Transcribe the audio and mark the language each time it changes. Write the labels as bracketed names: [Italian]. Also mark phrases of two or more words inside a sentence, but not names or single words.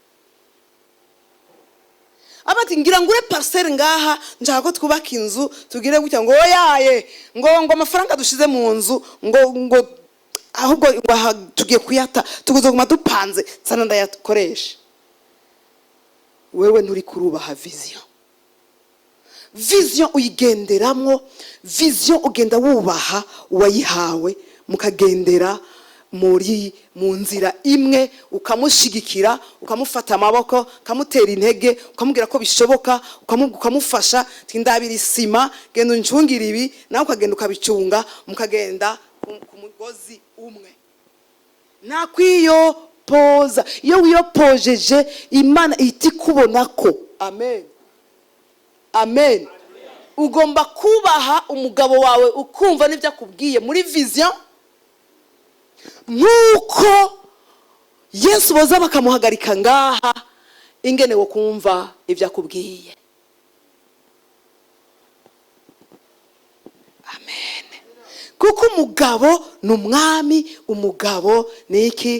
[Rundi] Abati ngira ngure parcelle ngaha, njaka ko twubaka inzu, tugire gutya ngo oyaye, ngo amafaranga dushize mu nzu, ngo ahubwo tugiye kuyata, tugozoguma dupanze sana ndayakoresha. Wewe nturi kurubaha vision. Vision uyigenderamwo, vision ugenda wubaha uwayihawe, mukagendera mu nzira imwe, ukamushigikira, ukamufata amaboko, ukamutera intege, ukamubwira ko bishoboka, ukamufasha, tindabira isima, genda uncungira ibi, nawe ukagenda ukabicunga, mukagenda ku mugozi umwe. Nakwiyo poza, iyo wiyopojeje Imana iti kubonako. Amen. Amen. Ugomba kubaha umugabo wawe ukumva n'ibyo akubwiye muri vision, nkuko Yesu boza bakamuhagarika ngaha, ingene wo kumva ibyo akubwiye. Amen. kuko umugabo ni umwami, umugabo ni iki?